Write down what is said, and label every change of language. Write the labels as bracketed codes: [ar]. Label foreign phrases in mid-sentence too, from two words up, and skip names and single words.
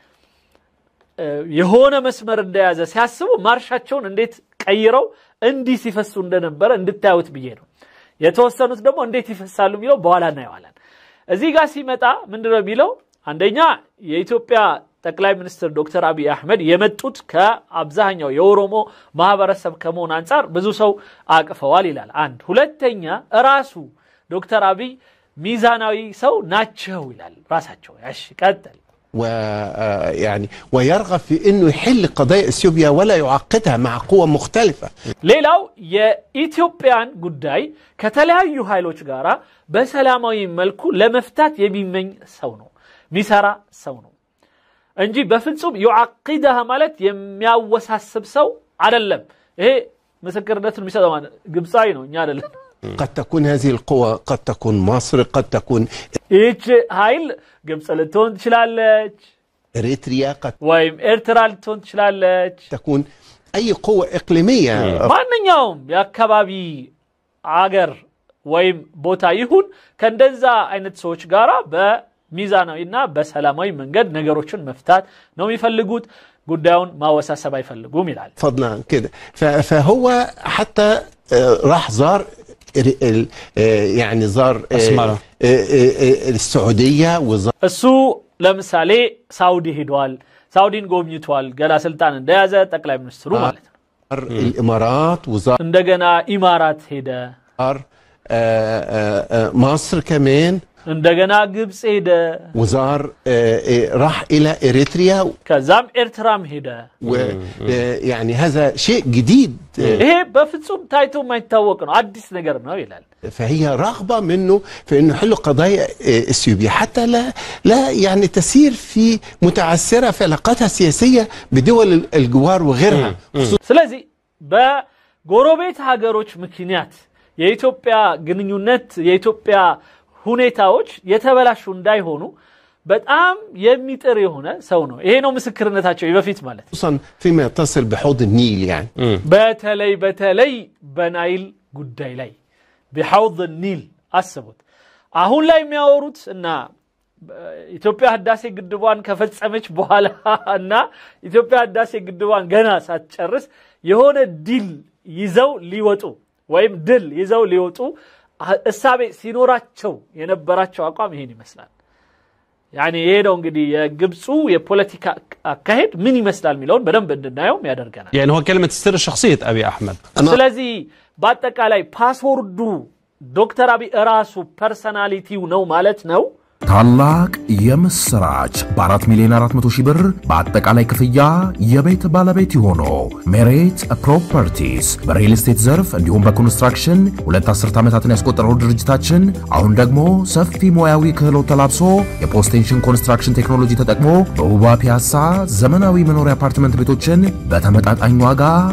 [am] የሆነ መስመር እንደያዘ ሲያስቡ ማርሻቸውን እንዴት ቀይረው እንዲህ ሲፈሱ እንደነበረ እንድታዩት ብዬ ነው የተወሰኑት ደግሞ እንዴት ይፈሳሉ የሚለው በኋላ እናየዋለን እዚህ ጋር ሲመጣ ምንድነው የሚለው አንደኛ የኢትዮጵያ ጠቅላይ ሚኒስትር ዶክተር አብይ አህመድ የመጡት ከአብዛኛው የኦሮሞ ማህበረሰብ ከመሆን አንፃር ብዙ ሰው አቅፈዋል ይላል አንድ ሁለተኛ ራሱ ዶክተር አብይ ሚዛናዊ ሰው ናቸው ይላል ራሳቸው እሺ ቀጥል [ar] ويعني ويرغب في انه يحل قضايا اثيوبيا ولا يعقدها مع قوى مختلفه [am] ሌላው የኢትዮጵያን ጉዳይ ከተለያዩ ኃይሎች ጋራ በሰላማዊ መልኩ ለመፍታት የሚመኝ ሰው ነው ሚሰራ ሰው ነው እንጂ በፍጹም يعقدها ማለት የሚያወሳስብ ሰው አይደለም ይሄ ምስክርነቱን የሚሰጠው ማለት ግብጻዊ ነው እኛ አይደለም [ar] قد تكون هذه القوى قد تكون مصر قد تكون ايش هايل [am] ግብጽ ልትሆን ትችላለች [ar] اريتريا قد [am] ወይም ኤርትራ ልትሆን ትችላለች [ar] تكون اي قوه اقليميه [am] ማንኛውም የአካባቢ አገር ወይም ቦታ ይሁን ከእንደዛ አይነት ሰዎች ጋራ በሚዛናዊና በሰላማዊ መንገድ ነገሮችን መፍታት ነው የሚፈልጉት ጉዳዩን ማወሳሰብ አይፈልጉም ይላል [ar] فضلا كده فهو حتى راح زار يعني زار السعوديه وزار [am] እሱ ለምሳሌ ሳውዲ ሄዷል ሳውዲን ጎብኝቷል ገና ስልጣን እንደያዘ ጠቅላይ ሚኒስትሩ ማለት ነው [ar] الامارات وزار [am] እንደገና ኢማራት ሄደ [ar] مصر كمان [am] እንደገና ግብጽ ሄደ [ar] وزار راح الى اريتريا [am] ከዛም ኤርትራም ሄደ [ar] يعني هذا شيء جديد [am] ይሄ በፍጹም ታይቶ የማይታወቅ ነው አዲስ ነገር ነው ይላል [ar] فهي رغبه منه في انه يحل قضايا اثيوبيا حتى لا يعني تسير في متعثره في علاقاتها السياسيه بدول الجوار وغيرها [am] ስለዚህ በጎረቤት ሀገሮች ምክንያት የኢትዮጵያ ግንኙነት የኢትዮጵያ ሁኔታዎች የተበላሹ እንዳይሆኑ በጣም የሚጥር የሆነ ሰው ነው ይሄ ነው ምስክርነታቸው ይበፊት ማለት [ar] خصوصا فيما يتصل بحوض النيل يعني [am] በተለይ በናይል ጉዳይ ላይ [ar] بحوض النيل [am] አስቡት አሁን ላይ የሚያወሩት እና ኢትዮጵያ ህዳሴ ግድቧን ከፈጸመች በኋላ እና ኢትዮጵያ ህዳሴ ግድቧን ገና ሳትጨርስ የሆነ ዲል ይዘው ሊወጡ ወይም ድል ይዘው ሊወጡ እሳቤ ሲኖራቸው የነበራቸው አቋም ይሄን ይመስላል يعني ይሄ ነው እንግዲህ የግብጹ የፖለቲካ አካሄድ ምን ይመስላል ሚለውን በደንብ እንድናየው ያደርገናል [ar] يعني هو كلمه سر شخصيه ابي احمد [am] ስለዚህ በአጠቃላይ ፓስወርዱ ዶክተር አብይ ራሱ ፐርሰናሊቲው ነው ማለት ነው ታላቅ የምስራች በ4 ሚሊዮን 400 ሺህ ብር በአጠቃላይ ክፍያ የቤት ባለቤት ሆኖ ሜሬት ፕሮፐርቲስ በሪል ስቴት ዘርፍ እንዲሁም በኮንስትራክሽን 2 ዓመታትን ያስቆጠረው ድርጅታችን አሁን ደግሞ ሰፊ ሙያዊ ክህሎት ተላብሶ የፖስቴንሽን ኮንስትራክሽን ቴክኖሎጂ ተጠቅሞ በውባ ፒያሳ ዘመናዊ መኖሪያ አፓርትመንት ቤቶችን በተመጣጣኝ ዋጋ